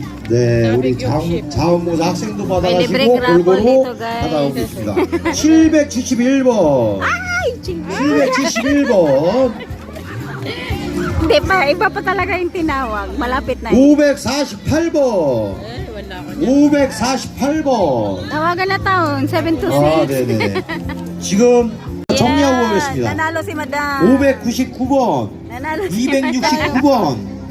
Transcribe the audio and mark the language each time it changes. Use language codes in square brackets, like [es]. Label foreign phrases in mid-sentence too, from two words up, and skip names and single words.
[ko] 네, 우리 자원봉사 학생도 받아가시고 [tl] libre grapple [ko] 골고루 [tl] dito, guys. [ko] 받아오겠습니다. 771번. 771번. [tl] Hindi pa, iba pa talaga yung tinawag. Malapit na [ko] 548번. 548번. [tl] Tawagan na taon, 726. [ko] 아, 네네. 지금 정리하고 가겠습니다. [tl] Nanalo si Madam. [ko] 599번. [tl] Nanalo si [ko] 269번.